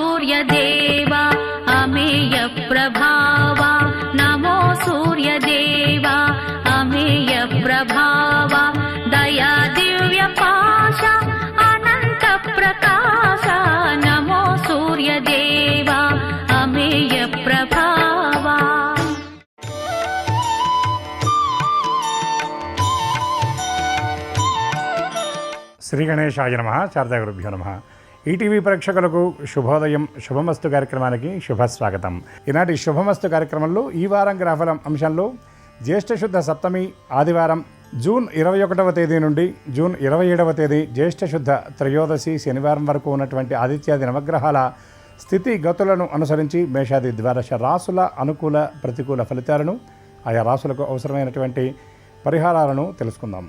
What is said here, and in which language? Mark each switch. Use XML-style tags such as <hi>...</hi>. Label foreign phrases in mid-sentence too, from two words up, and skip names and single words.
<sa>सूर्यदेवा अमेय प्रभावा नमो सूर्यदेवा अमेय प्रभावा दया दिव्य पाशा अनंत प्रकाशा नमो सूर्यदेवा अमेय प्रभावा। శ్రీ గణేశాయ నమః. శారదా గురుభ్యో నమః.</sa> <te>ఈటీవీ ప్రేక్షకులకు శుభోదయం. శుభమస్తు కార్యక్రమానికి శుభస్వాగతం. ఈనాటి శుభమస్తు కార్యక్రమంలో ఈ వారం గ్రహఫలం అంశంలో జ్యేష్ఠ శుద్ధ సప్తమి ఆదివారం జూన్ 21వ తేదీ నుండి జూన్ 27వ తేదీ జ్యేష్ఠ శుద్ధ త్రయోదశి శనివారం వరకు ఉన్నటువంటి ఆదిత్యాది నవగ్రహాల స్థితి గతులను అనుసరించి మేషాది ద్వాదశ రాసుల అనుకూల ప్రతికూల ఫలితాలను ఆయా రాసులకు అవసరమైనటువంటి పరిహారాలను తెలుసుకుందాం.</te>